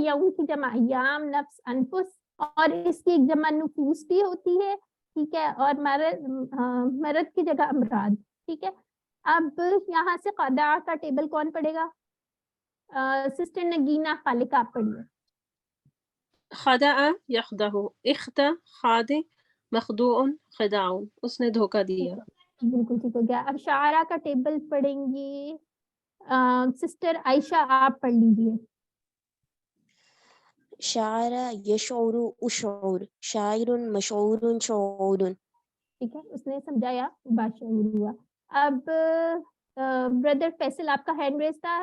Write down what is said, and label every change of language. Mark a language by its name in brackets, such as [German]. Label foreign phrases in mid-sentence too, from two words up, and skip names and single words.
[Urdu] یوم کی جمع ایام, نفس انفس, اور اس کی ایک جمع نفوس بھی ہوتی ہے. ٹھیک ہے, اور مرض کی جگہ امراض. ٹھیک ہے, اب یہاں سے قضاء کا ٹیبل کون پڑھے گا؟ سسٹر نگینا خالق, آپ پڑھیے. [Arabic] خدع یخدع, اختا خادع, مخدوع خداع. [Urdu] اس نے دھوکہ دیا. بالکل ٹھیک ہو گیا. اب شاعرہ کا ٹیبل پڑھیں گی سسٹر عائشہ, آپ پڑھ لیجیے. [Arabic] شعر یشعر اشعر شاعر مشعور شعور. [Urdu] ٹھیک ہے, اس نے سمجھایا, باشعور ہوا. اب بردر فیصل, آپ کا [English] hand raise [Urdu] تھا.